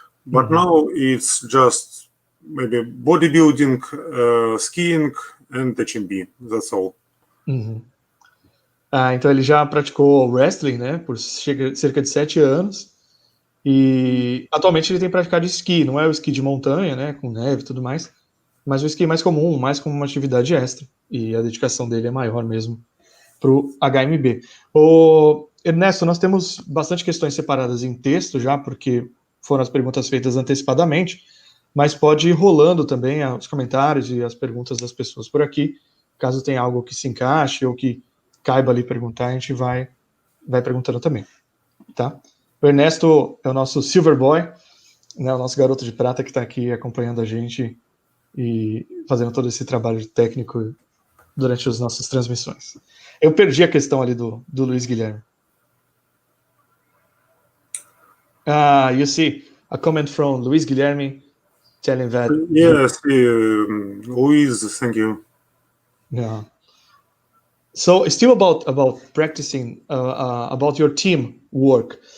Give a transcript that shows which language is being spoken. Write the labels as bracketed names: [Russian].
[English] But now it's just maybe bodybuilding, skiing and HMB, that's all. [Portuguese] Então ele já praticou wrestling, né, por cerca de 7 anos, e atualmente ele tem praticado esqui, não é o esqui de montanha, né, com neve e tudo mais, mas o esqui mais comum, mais como uma atividade extra, e a dedicação dele é maior mesmo para o HMB. Ernesto, nós temos bastante questões separadas em texto já, porque foram as perguntas feitas antecipadamente, mas pode ir rolando também os comentários e as perguntas das pessoas por aqui. Caso tenha algo que se encaixe ou que caiba ali perguntar, a gente vai perguntando também, tá? O Ernesto é o nosso Silver Boy, né, o nosso garoto de prata que está aqui acompanhando a gente e fazendo todo esse trabalho técnico durante as nossas transmissões. Eu perdi a questão ali do Luiz Guilherme. [English] You see a comment from Luiz Guilherme telling that... Yes, Luiz, thank you. Yeah. So still about practicing, about your team work.